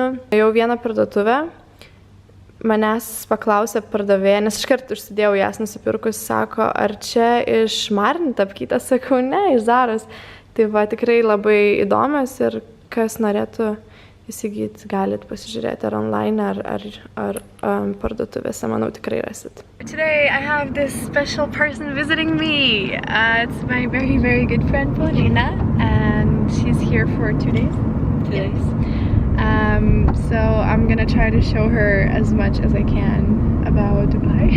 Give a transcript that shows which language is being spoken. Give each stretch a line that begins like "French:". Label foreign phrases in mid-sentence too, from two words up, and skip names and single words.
Lithuanian: Jau vieną parduotuvę manęs paklausė pardavėja, nes iškart užsidėjau jas nusipirkus, sako, ar čia iš Marni tapkyta, sakau, ne, iš Zaros. Tai va, tikrai labai įdomios ir kas norėtų įsigyti, galit pasižiūrėti ar online, ar parduotuvėse, manau, tikrai rasit.
English: Today I have this special person visiting me. It's my very, very good friend Paulina, and she's here for 2 days. 2 days. So I'm gonna try to show her as much as I can about Dubai.